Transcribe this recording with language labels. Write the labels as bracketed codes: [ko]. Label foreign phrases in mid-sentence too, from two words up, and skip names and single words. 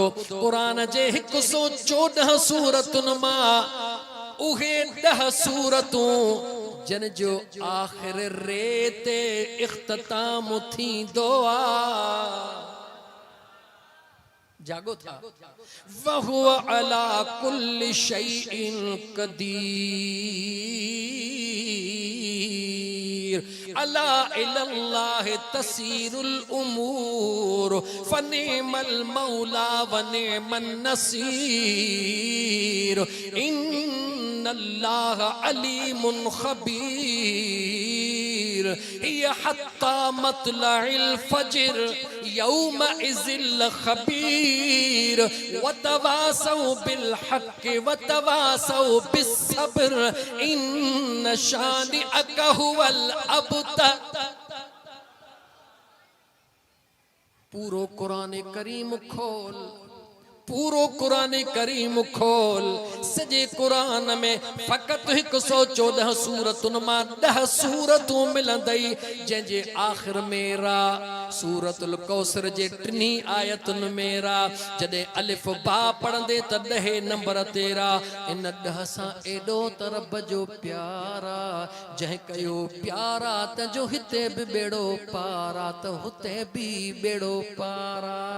[sd] कुरान जे 114 सूरतुनि मां उहे 10 सूरतूं जन जो आखिर रे ते इख्तिताम थींदो आहे। [ar] जागो था, وهو على كل شيء قدير ألا إلى الله تصير الأمور فنعم المولى ونعم نصير إن الله عليم خبير هي حتى مطلع الفجر يومئذ الخبير وتواصوا بالحق وتواصوا بالصبر إن شانئك هو الأبتر. [sd] पूरो कुरान करीम खोल, पूरो कुरान करीम खोल सजे कुरान में फ़कत 114 सूरतुन मां 10 सूरतूं मिलंदई जंहिंजे आख़िर में रा सूरतुल कौसर जे 3 आयतुन में रा जॾहिं अलिफ बा पढ़ंदे त 10 नंबर ते रा इन 10 सां एॾो त रब जो प्यारा जंहिं कयो प्यारा त जो हिते बि बेड़ो पारा त हुते बि बेड़ो पारा।